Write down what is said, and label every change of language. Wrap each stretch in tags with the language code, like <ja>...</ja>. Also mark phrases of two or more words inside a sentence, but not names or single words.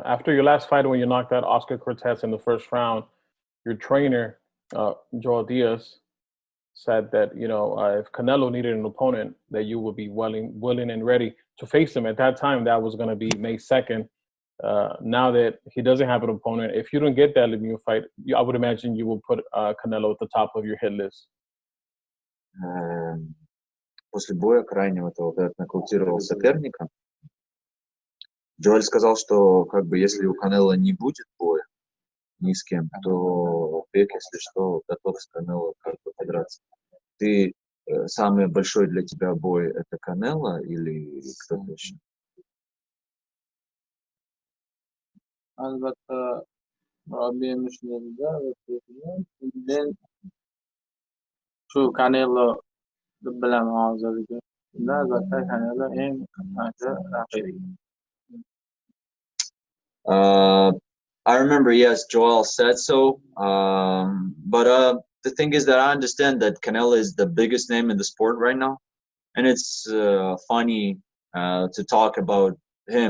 <en>After your last fight, when you knocked out Oscar Cortez in the first round, your trainer, Joel Diaz, said that if Canelo needed an opponent, that you would be willing and ready to face him. At that time, that was going to be May 2nd. Now that he doesn't have an opponent, if you don't get that Lemieux fight, I would imagine you will put Canelo at the top of your hit list.</en> <ru>После боя крайнего, когда нокаутировал соперника, Джоэль сказал, что если у Канело не будет боя ни с кем, то Бек, если что, готов с Канело подраться. Ты самый большой для тебя бой это Канело или кто-то еще?</ru> <uz>Albatta, murabbiyimiz shundaydi-da, men shu Canelo deb bilaman hozirgi kunda. Albatta, Canelo eng yaxshi raqib.</uz> <en>I remember, yes, Joel said so. But the thing is that I understand that Canelo is the biggest name in the sport right now, and it's funny to talk about him.</en>